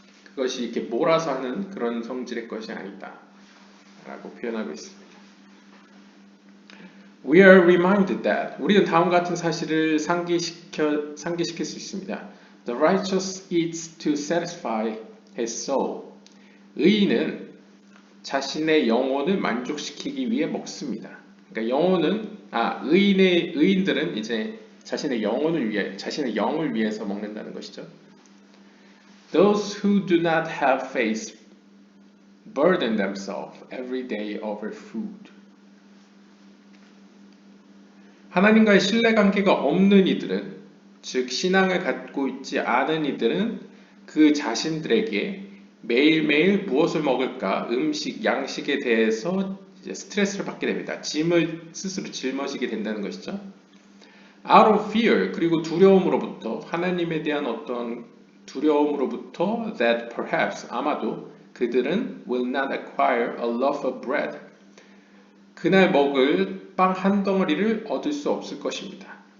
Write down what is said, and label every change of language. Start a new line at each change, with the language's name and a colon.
Korean: 그것이 이렇게 몰아서 하는 그런 성질의 것이 아니다 라고 표현하고 있습니다.
English: We are reminded that
Korean: 우리는 다음 같은 사실을 상기시킬 수 있습니다.
English: The righteous eats to satisfy his soul.
Korean: 의인은 자신의 영혼을 만족시키기 위해 먹습니다. 그러니까 의인들은 이제 자신의 영을 위해서 먹는다는 것이죠.
English: Those who do not have faith burden themselves every day over food.
Korean: 하나님과의 신뢰관계가 없는 이들은, 즉 신앙을 갖고 있지 않은 이들은 그 자신들에게 매일매일 무엇을 먹을까, 양식에 대해서 이제 스트레스를 받게 됩니다. 짐을 스스로 짊어지게 된다는 것이죠.
English: Out of fear,
Korean: 그리고 두려움으로부터, 하나님에 대한 어떤 두려움으로부터,
English: that perhaps,
Korean: 아마도 그들은
English: will not acquire a loaf of bread,
Korean: 그날 먹을 빵 한 덩어리를 얻을 수 없을 것입니다.